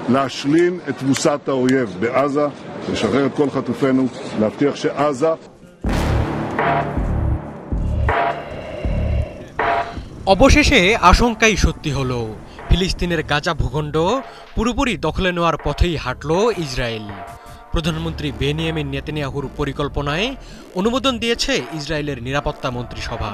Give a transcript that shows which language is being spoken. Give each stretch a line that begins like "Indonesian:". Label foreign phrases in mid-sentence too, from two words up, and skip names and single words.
Hebrew: להשלים את תבוסת האויב בעזה, לשחרר את כל חטופינו, להבטיח שעזה
Bangla: অবশেষে আশঙ্কাই সত্যি হলো। ফিলিস্তিনের গাজা ভূখণ্ড পুরোপুরি দখলে নেওয়ার পথেই হাঁটল ইসরায়েল। প্রধানমন্ত্রী বেনিয়ামিন নেতানিয়াহুর পরিকল্পনায় অনুমোদন দিয়েছে ইসরায়েলের নিরাপত্তা মন্ত্রিসভা।